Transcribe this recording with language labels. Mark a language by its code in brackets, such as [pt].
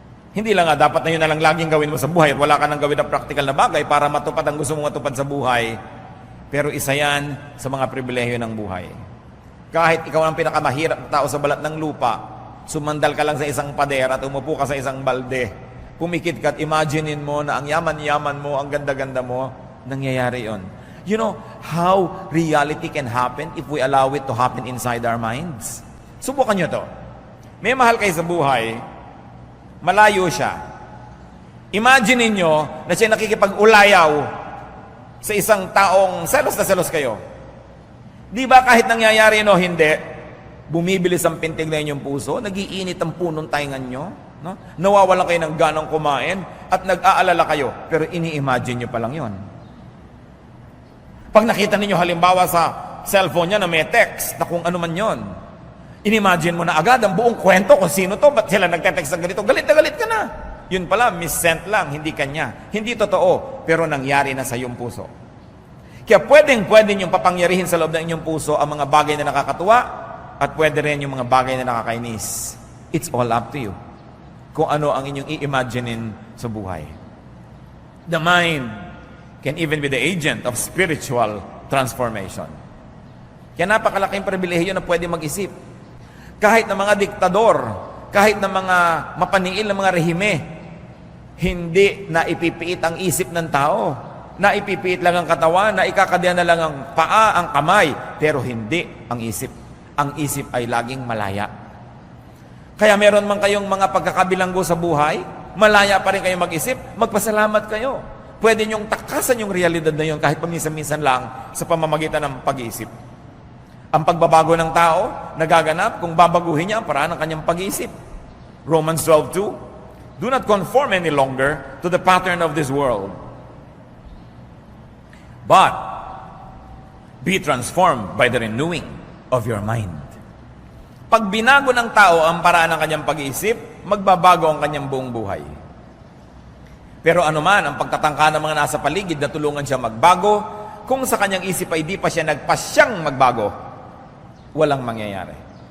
[tl] Hindi lang dapat na yun na lang laging gawin mo sa buhay at wala ka nang gawin na practical na bagay para matupad ang gusto mong matupad sa buhay. Pero isa yan sa mga pribilehyo ng buhay. Kahit ikaw ang pinakamahirap na tao sa balat ng lupa, sumandal ka lang sa isang pader at umupo ka sa isang balde, pumikit ka at imaginein mo na ang yaman-yaman mo, ang ganda-ganda mo, nangyayari yon. [en] You know how reality can happen if we allow it to happen inside our minds? [tl] Subukan nyo to. May mahal kayo sa buhay, malayo siya. Imagine niyo na siya nakikipag-ulayaw sa isang taong selos na selos kayo. Di ba kahit nangyayari no, hindi, bumibilis ang pintig na inyong puso, nagiinit ang punong taingan nyo, no? Nawawalan kayo ng ganang kumain, at nag-aalala kayo, pero ini-imagine nyo pa lang yon. Pag nakita ninyo halimbawa sa cellphone niya na may text na kung ano man yon, inimagine mo na agad ang buong kwento kung sino to, ba't sila nagte-text ng ganito, galit na galit ka na. Yun pala, mis-sent lang, hindi kanya. Hindi totoo, pero nangyari na sa iyong puso. Kaya pwedeng yung papangyarihin sa loob ng inyong puso ang mga bagay na nakakatuwa at pwede rin yung mga bagay na nakakainis. [en] It's all up to you. [tl] Kung ano ang inyong i-imaginein sa buhay. [en] The mind can even be the agent of spiritual transformation. [tl] Kaya napakalaking pribilehiyo na pwede mag-isip. Kahit na mga diktador, kahit na mga mapaniil na mga rehime, hindi na ipipiit ang isip ng tao. Na ipipiit lang ang katawan, na ikakadya na lang ang paa, ang kamay, pero hindi ang isip. Ang isip ay laging malaya. Kaya meron man kayong mga pagkakabilanggo sa buhay, malaya pa rin kayo mag-isip, magpasalamat kayo. Pwede niyong takasan yung realidad na yun kahit paminsan-minsan lang sa pamamagitan ng pag-iisip. Ang pagbabago ng tao, nagaganap kung babaguhin niya ang paraan ng kanyang pag-iisip. [en] Romans 12:2, do not conform any longer to the pattern of this world, but be transformed by the renewing of your mind. [tl] Pag binago ng tao ang paraan ng kanyang pag-iisip, magbabago ang kanyang buong buhay. Pero anuman ang pagtatangka ng mga nasa paligid na tulungan siya magbago, kung sa kanyang isip ay di pa siya nagpasyang magbago, walang mangyayari.